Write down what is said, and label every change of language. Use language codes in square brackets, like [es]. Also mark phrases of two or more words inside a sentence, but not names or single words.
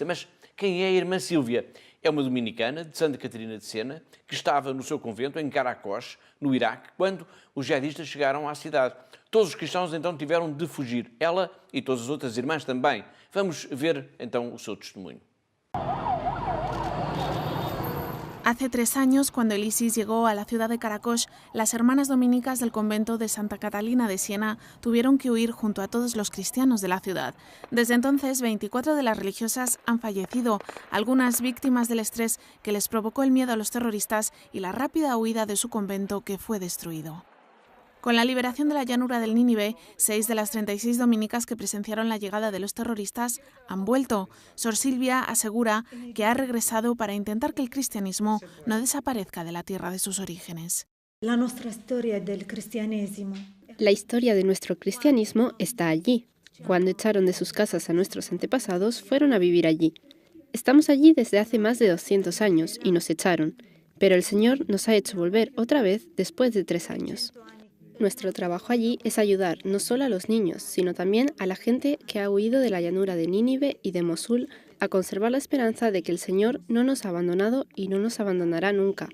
[pt] Mas quem é a irmã Sílvia? É uma dominicana de Santa Catarina de Sena que estava no seu convento em Caracos, no Iraque, quando os jihadistas chegaram à cidade. Todos os cristãos então tiveram de fugir. Ela e todas as outras irmãs também. Vamos ver então o seu testemunho. [es] Hace 3 años, cuando el ISIS llegó a la ciudad de Caracos, las hermanas dominicas del convento de Santa Catalina de Siena tuvieron que huir junto a todos los cristianos de la ciudad. Desde entonces, 24 de las religiosas han fallecido, algunas víctimas del estrés que les provocó el miedo a los terroristas y la rápida huida de su convento que fue destruido. Con la liberación de la llanura del Nínive, 6 de las 36 dominicas que presenciaron la llegada de los terroristas han vuelto. Sor Silvia asegura que ha regresado para intentar que el cristianismo no desaparezca de la tierra de sus orígenes. [it] La nostra storia del cristianesimo. [es] La historia de nuestro cristianismo está allí. Cuando echaron de sus casas a nuestros antepasados, fueron a vivir allí. Estamos allí desde hace más de 200 años y nos echaron, pero el Señor nos ha hecho volver otra vez después de 3 años. Nuestro trabajo allí es ayudar no solo a los niños, sino también a la gente que ha huido de la llanura de Nínive y de Mosul a conservar la esperanza de que el Señor no nos ha abandonado y no nos abandonará nunca.